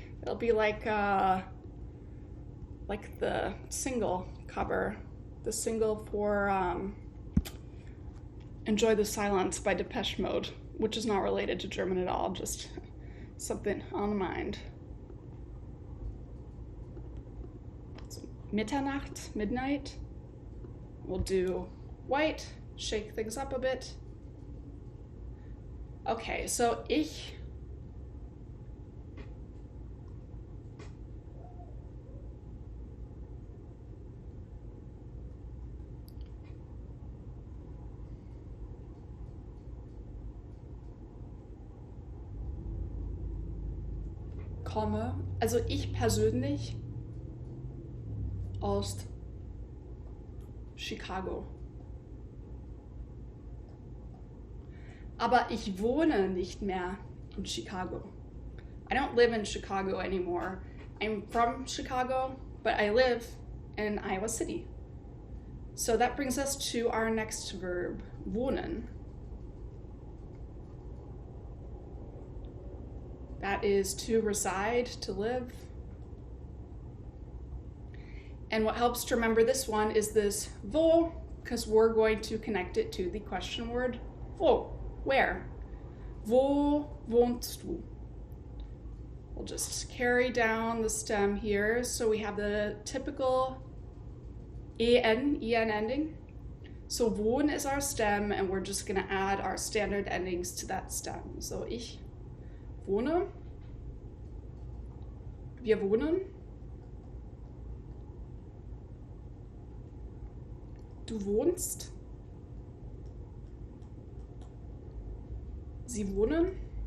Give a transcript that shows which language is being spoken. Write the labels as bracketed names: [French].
[English] It'll be like the single cover, the single for Enjoy the Silence by Depeche Mode, which is not related to German at all, just something on the mind. So, Mitternacht, midnight. We'll do white, shake things up a bit. [German] Okay, so ich komme, also ich persönlich, aus Chicago. Aber ich wohne nicht mehr in Chicago. [English] I don't live in Chicago anymore. I'm from Chicago, but I live in Iowa City. So that brings us to our next verb, wohnen. That is to reside, to live. And what helps to remember this one is this wo, because we're going to connect it to the question word wo, where. [German] Wo wohnst du? [English] We'll just carry down the stem here. So we have the typical en ending. So wohn is our stem, and we're just going to add our standard endings to that stem. [German] So ich wohne, wir wohnen, du wohnst, sie wohnen.